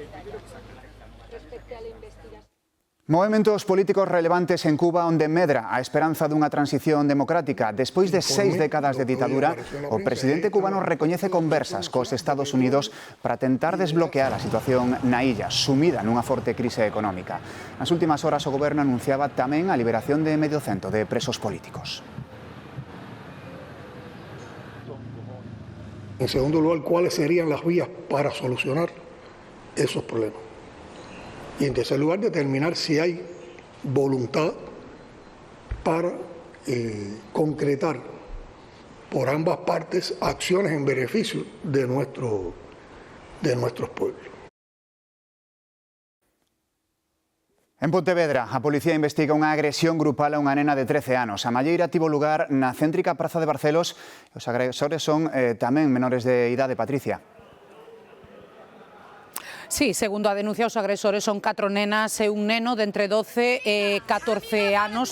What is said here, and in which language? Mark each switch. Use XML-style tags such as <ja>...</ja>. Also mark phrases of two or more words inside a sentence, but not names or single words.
<gl>Movementos políticos relevantes en Cuba onde medra a esperanza dunha transición democrática. Despois de 6 décadas de ditadura, o presidente cubano recoñece conversas cos Estados Unidos para tentar desbloquear a situación na illa, sumida nunha forte crise económica. Nas últimas horas o goberno anunciaba tamén a liberación de medio cento de presos políticos.</gl> <es>En segundo lugar, ¿cuáles serían las vías para solucionar esos problemas? Y en tercer lugar, determinar si hay voluntad para concretar por ambas partes acciones en beneficio de nuestros pueblos.</es> <gl>En Pontevedra, a policía investiga unha agresión grupal a unha nena de 13 anos. A malleira tivo lugar na céntrica Praza de Barcelos. Os agresores son tamén menores de idade. Patricia. Sí, segundo a denuncia, os agresores son 4 nenas e un neno de entre 12 e 14 anos.</gl>